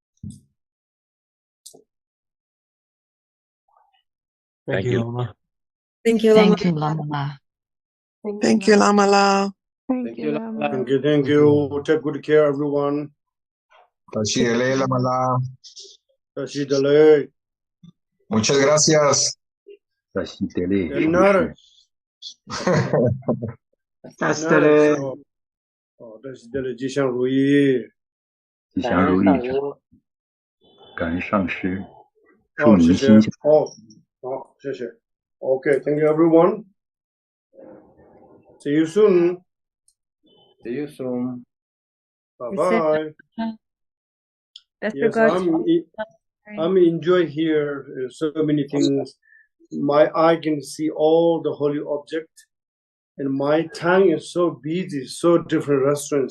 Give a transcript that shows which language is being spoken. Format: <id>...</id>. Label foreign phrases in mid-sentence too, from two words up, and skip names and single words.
<en>Thank you, Lama. Thank you, Lama. Thank you, Lama. Thank you, Lama La. Thank you, Lama. Thank you. Take good care, everyone. Shidele, Lama La. Shidele.</en> <es>Muchas gracias. Shidele. De nada. Hasta le. Shidele,</es> <zh>吉祥如意。吉祥如意，感恩上师，祝哦，您谢谢。心想。哦，好，谢谢。</zh> <en>Okay, thank you, everyone. See you soon. See you soon. Bye bye. Best Yes, regards. I'm enjoy here so many things. My eye can see all the holy object, and my tongue is so busy, so different restaurants.</en>